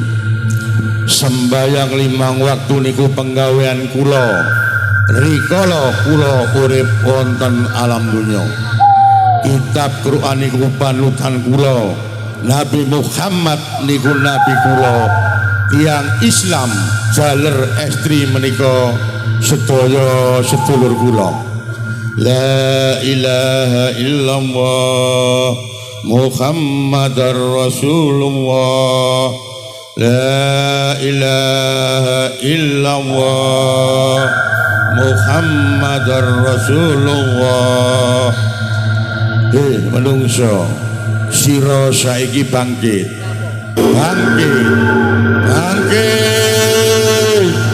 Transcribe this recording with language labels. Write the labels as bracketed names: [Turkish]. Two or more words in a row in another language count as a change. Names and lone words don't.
[Javanese] Sembayang 5 waktu niku penggawean kula rikala kula urip wonten alam dunya. Kitab Quran niku panutan kula. Nabi Muhammad niku nabi kula. Tiang Islam jaler estri menika sedaya sedulur kula. [Arabic] لا إله إلا الله محمد رسول الله. لا إله إلا الله محمد رسول الله. [Javanese] Menungso sira saiki bangkit, bangkit, bangkit.